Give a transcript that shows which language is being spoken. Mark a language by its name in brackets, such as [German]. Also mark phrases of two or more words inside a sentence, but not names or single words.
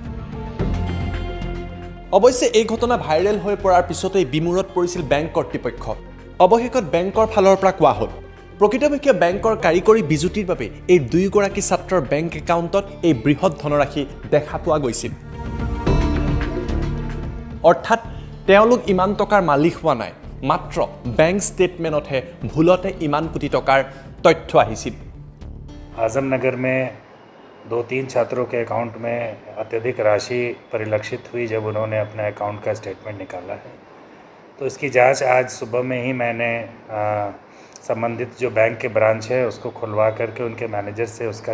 [Assamese] অৱশ্যে এই ঘটনা ভাইৰেল হৈ পৰাৰ পিছতেই বিমূৰত পৰিছিল বেংক কৰ্তৃপক্ষ অৱশেষত বেংকৰ ফালৰ পৰা কোৱা হ'ল প্ৰকৃতপক্ষে বেংকৰ কাৰিকৰী বিজুতিৰ বাবে এই দুয়োগৰাকী ছাত্ৰৰ [English] bank account [Assamese] এই বৃহৎ ধনৰাশি দেখা পোৱা গৈছিল অৰ্থাৎ তেওঁলোক ইমান টকাৰ মালিক হোৱা নাই মাত্ৰ [English] bank statement [Assamese] ভুলতে ইমান কোটি টকাৰ তথ্য আহিছিল [Hindi] आजमनगर में 2-3 छात्रों के अकाउंट में अत्यधिक राशि परिलक्षित हुई जब उन्होंने अपना अकाउंट का स्टेटमेंट निकाला है तो इसकी जांच आज सुबह में ही मैंने संबंधित जो बैंक के ब्रांच है उसको खुलवा करके उनके मैनेजर से उसका